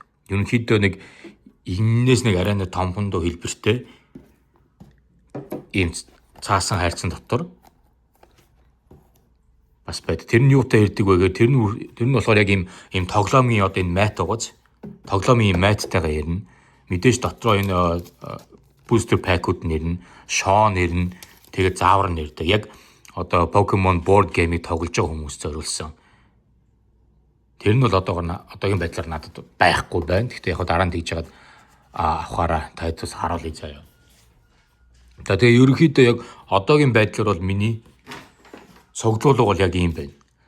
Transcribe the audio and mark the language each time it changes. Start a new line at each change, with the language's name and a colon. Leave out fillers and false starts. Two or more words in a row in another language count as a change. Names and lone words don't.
Mongolian: Ерөнхийдөө нэг энэс нэг арай нэг том хондоо хэлбэртэй ийм цаасан хайрцан дотор бас байд. Тэр нь юутай ирдэг вэ гэхээр тэр нь болохоор яг ийм тоглоомын одоо энэ мат байгааз тоглоомын маттайгаа ирнэ. Мэдээж дотроо энэ
English: booster pack-
Mongolian: ууд нэрнэ, Shaw нэрнэ, тэгээд заавар нэрдэг. Яг одоо Pokemon
English: board game-
Mongolian: ийг тоглож байгаа хүмүүс зориулсан. Тэр нь бол одоогийн байдлаар надад байхгүй байна. Гэхдээ яг дараа нь тэгж яагаад авахаараа тайлбарс харуулъя заяа. Тэгээ ерөнхийдөө яг одоогийн байдлаар бол миний цогцлуулга бол яг ийм байна.